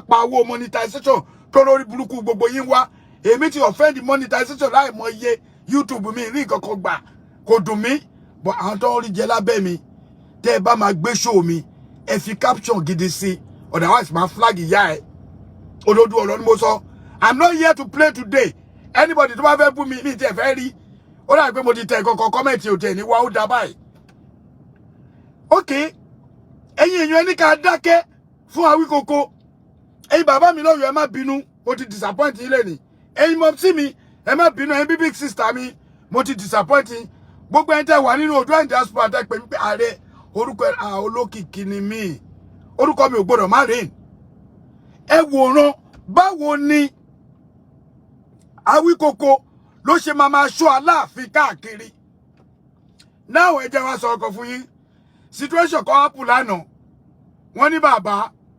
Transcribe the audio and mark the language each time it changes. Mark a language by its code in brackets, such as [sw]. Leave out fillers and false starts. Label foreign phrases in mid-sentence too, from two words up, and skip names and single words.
[yo] pa owó monetization tó lórí burúkú gbogbo yín wá èmi ti offend monetization láì mọ iye YouTube mi rí nǹkan kan gbà kò dùn mí but àwọn tó ń rí jẹ lábẹ́ mi tẹ́ ẹ bá máa gbé show mi ẹ fi caption gidi sí otherwise máa flag ìyá ẹ olódù ọ̀rọ̀ ni mo sọ [en] I'm not here to play today [yo] anybody tó bá fẹ́ bú mi ní ìtẹ̀ fẹ́ rí ó dà pé mo ti tẹ̀ kankan kọ́mẹ̀ntì òtẹ̀ ní wá ó dá báyìí ok ẹ̀yin èèyàn ẹni ká dákẹ́ fún Awikoko ẹ̀yin bàbá mi lọ́yọ̀ ẹ má bínú mo ti disappoint yín lẹ́nìí ẹ̀yin mọ̀ sí mi ẹ má bínú ẹ̀yin [en] big sister [yo] mi mo ti disappoint yín gbogbo ẹni tẹ́ wà nínú Oòduà diaspora tẹ́ pè mí pé Ààrẹ orúkọ olókìkí ni mí orúkọ mi ò gbọdọ̀ má rìn ẹ wòran báwo ni Awikoko ló ṣe máa ṣọ́ Aláàfin káàkiri náà ẹ jẹ́ wá sọ ọkọ̀ fún yín situation kan happen lánàá wọ́n ní bàbá